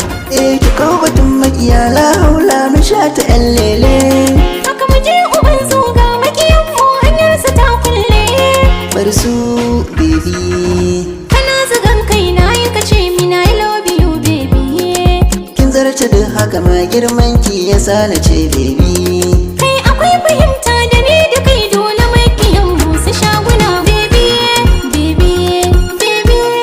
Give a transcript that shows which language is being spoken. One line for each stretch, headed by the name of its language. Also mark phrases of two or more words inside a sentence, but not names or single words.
Hausa: Eh, ki kawo batun makiya,
Arabic: la haula
Hausa: mu sha ta ƴan lele. Haka mu je uban zuga, makiyan mu hanyar su ta kulle. Bar su, baby. Kana zugan kai na yi ka ce min,
English: "I love you, baby."
Hausa: Kin zarce duk haka, ma girman ki ya sa na ce, baby. Kai akwai fahimta da ni da kai, dole makiyan mu su shaguna,
English: baby, baby, baby.